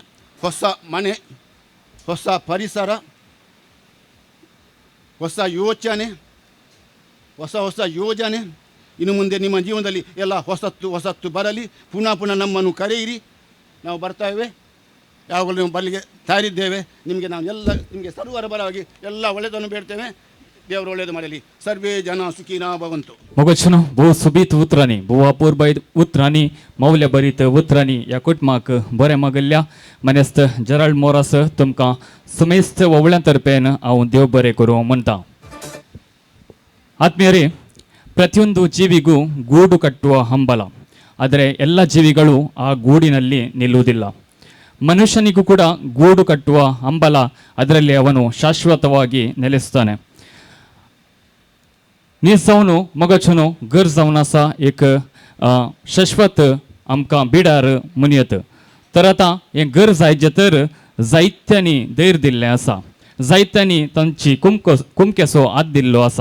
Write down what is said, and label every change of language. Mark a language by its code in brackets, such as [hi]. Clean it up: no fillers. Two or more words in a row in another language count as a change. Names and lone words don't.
[kn] ಹೊಸ ಮನೆ, ಹೊಸ ಪರಿಸರ, ಹೊಸ ಯೋಜನೆ ಇನ್ನು ಮುಂದೆ ನಿಮ್ಮ ಜೀವನದಲ್ಲಿ ಎಲ್ಲ ಹೊಸತ್ತು ಬರಲಿ. ಪುನಃ ನಮ್ಮನ್ನು ಕರೆಯಿರಿ, ನಾವು ಬರ್ತಾಯಿವೆ. ಯಾವಾಗಲೂ ನೀವು ಬರಲಿಕ್ಕೆ ತಯಾರಿದ್ದೇವೆ. ನಿಮಗೆ ಸರ್ವರ ಪರವಾಗಿ ಎಲ್ಲ ಒಳ್ಳೆಯದನ್ನು ಬೇಡ್ತೇವೆ. ದೇವರು ಒಳ್ಳೆಯದು ಮಾಡಲಿ. [sa] सर्वे जन सुखिना भवन्तु. [kok] मगोचनो भो सुबीत उतरांनी भो अपूर्बायत उतरांनी मौल्यभरीत उतरांनी या कुटुंबाक बरें मागल्ल्या मनेस्त जराल्ड मोरास तुमकां समेस्त ववळ्यां तर्फेन हांव देव बरें करूं म्हणटा. [kn] ಆತ್ಮೀಯರೇ, ಪ್ರತಿಯೊಂದು ಜೀವಿಗೂ ಗೂಡು ಕಟ್ಟುವ ಹಂಬಲ, ಆದರೆ ಎಲ್ಲ ಜೀವಿಗಳು ಆ ಗೂಡಿನಲ್ಲಿ ನಿಲ್ಲುವುದಿಲ್ಲ. ಮನುಷ್ಯನಿಗೂ ಕೂಡ ಗೂಡು ಕಟ್ಟುವ ಹಂಬಲ, ಅದರಲ್ಲಿ ಅವನು ಶಾಶ್ವತವಾಗಿ ನೆಲೆಸುತ್ತಾನೆ. [kok] निसावनो मगचनो घर जावन आसा एक शाश्वत आमकां बिडार मुनयत. तर आतां हें घर जायचे तर जायत्यांनी धैर्य दिल्लें आसा, जायत्यांनी तांची कुमकेचो हात दिल्लो आसा.